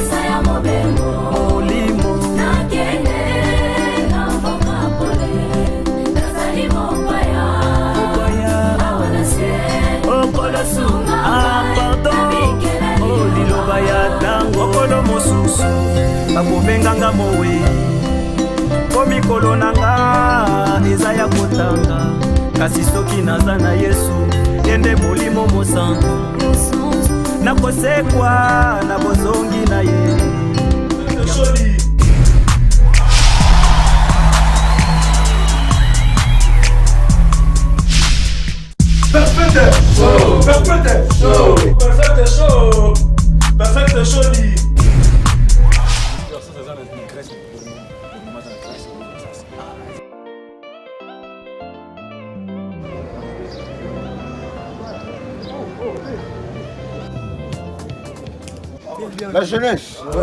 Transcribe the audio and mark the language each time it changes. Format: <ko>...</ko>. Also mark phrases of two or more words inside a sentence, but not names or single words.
<ln>Molimo liloba ya tango okolo mosusu bakobenganga mowe komikolo nanga eza ya kotanga kasi soki naza na Yesu yende molimo mosantu nakosekwa na bozongi na ye</ln> <en>Perfect show, perfect show, perfect show, perfect Shodi.</en> <fr>La jeunesse.</fr>